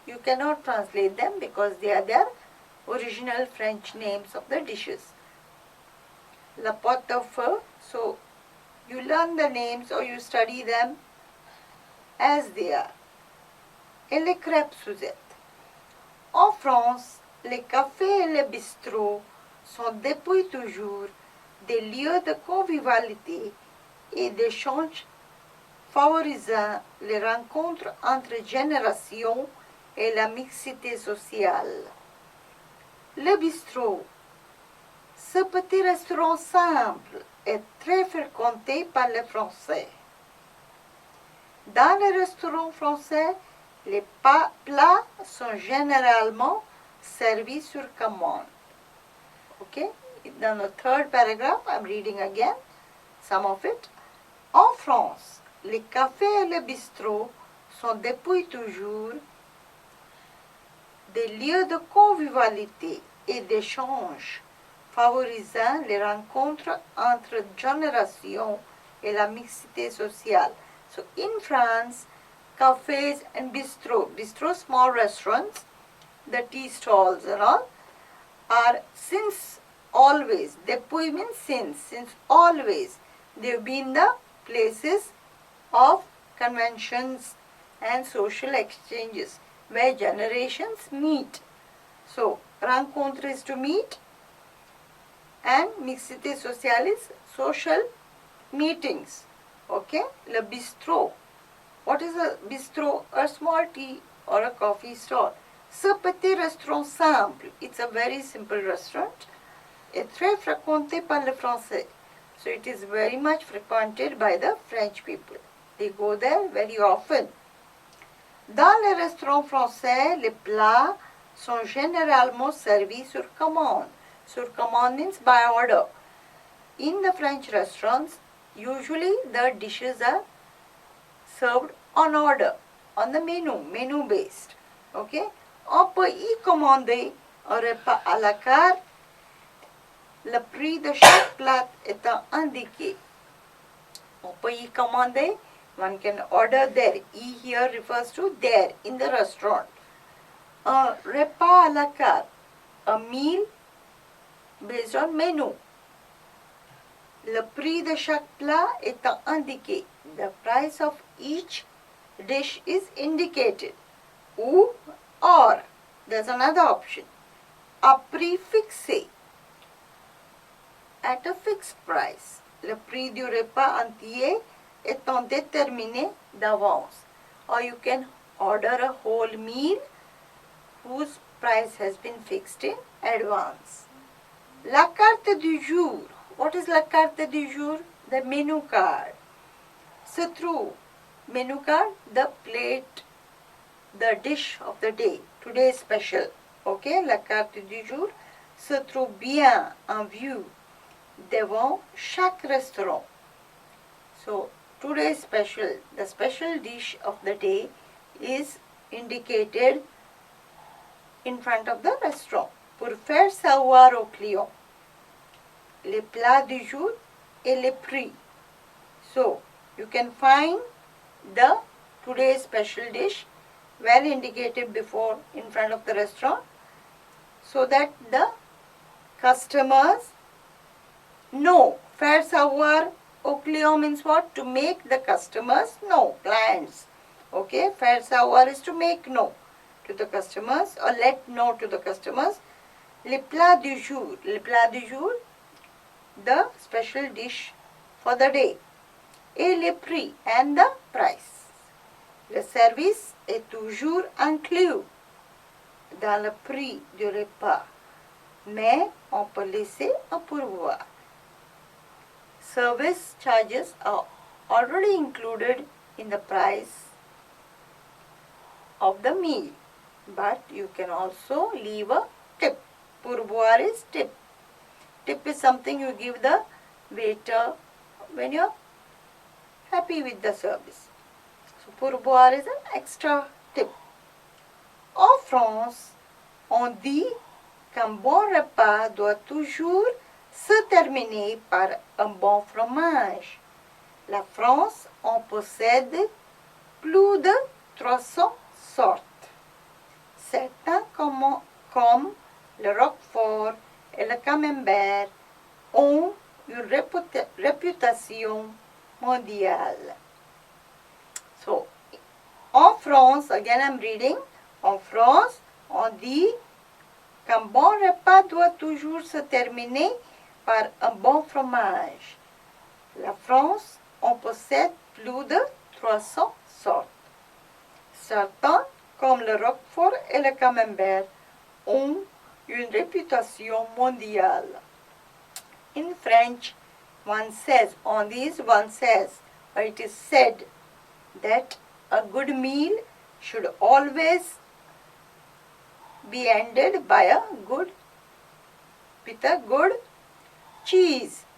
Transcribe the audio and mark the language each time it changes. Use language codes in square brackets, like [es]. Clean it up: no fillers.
[en] You cannot translate them because they are their original French names of the dishes. La pâte au feu, so you learn the names or you study them as they are. [fr] Et les crêpes Suzette. En France, les cafés et les bistrots sont depuis toujours des lieux de convivialité et d'échange favorisant les rencontres entre générations et la mixité sociale. Le bistrot. Ce petit restaurant simple est très fréquenté par les Français. Dans les restaurants français, les plats sont généralement servis sur commande. [en] Okay? [fr] Dans [en] the third paragraph, I'm reading again some of it. [fr] En France, les cafés et les bistrots sont depuis toujours des lieux de convivialité et d'échange, favorisant les rencontres entre générations et la mixité sociale. [en] So in France, cafes and bistro small restaurants, the tea stalls and all, are since always, depuis means since always, they've been the places of conventions and social exchanges where generations meet. So, rencontre is to meet and mixité sociale is social meetings. Okay, le bistrot. What is a bistrot? A small tea or a coffee stall. [fr] Ce petit restaurant simple, [en] it's a very simple restaurant, [fr] est très fréquenté par les Français. [en] So it is very much frequented by the French people. They go there very often. [fr] Dans les restaurants français, les plats sont généralement servis sur commande. [en] Sur commande means by order. In the French restaurants, usually the dishes are served on order, on the menu based. Okay? [fr] On peut y commander un repas à la carte, le prix de chaque plat étant indiqué. On peut y commander, [en] one can order there. Y here refers to there, in the restaurant. [fr] Un repas à la carte, [en] a meal based on menu. [fr] Le prix de chaque plat étant indiqué. [en] The price of each dish is indicated. Ou or, there's another option. [fr] A prix fixé. [en] At a fixed price. [fr] Le prix du repas entier étant déterminé d'avance. [en] Or you can order a whole meal whose price has been fixed in advance. La carte du jour. What is la carte du jour? The menu card. Se trouve, menu card, the plate, the dish of the day, today's special. [fr] Okay, la carte du jour se trouve bien en vue devant chaque restaurant. [en] So, today's special, the special dish of the day is indicated in front of the restaurant. [fr] Pour faire savoir aux clients les plats du jour et les prix. [en] So, you can find the today's special dish well indicated before in front of the restaurant so that the customers know. [fr] Faire savoir aux clients [en] means what? To make the customers know, clients. Okay, faire savoir is to make know to the customers or let know to the customers. Les plats du jour. Les plats du jour, the special dish for the day. [fr] Et les prix [en] and the price. [fr] Le service est toujours inclus dans le prix du repas, mais on peut laisser un pourboire. [en] Service charges are already included in the price of the meal, but you can also leave a tip. Pourboire is tip. Tip is something you give the waiter when you're happy with the service. So pourboire is an extra tip. [fr] En France, on dit qu'un bon repas doit toujours se terminer par un bon fromage. La France en possède plus de 300 sortes. Certains comme le Roquefort et le Camembert ont une réputation mondiale. So, en France, [en] again I'm reading, [fr] en France, on dit qu'un bon repas doit toujours se terminer par un bon fromage. La France, on possède plus de 300 sortes. Certains, comme le Roquefort et le Camembert, ont une réputation mondiale. [en] In French, one says, or it is said that a good meal should always be ended by with a good cheese.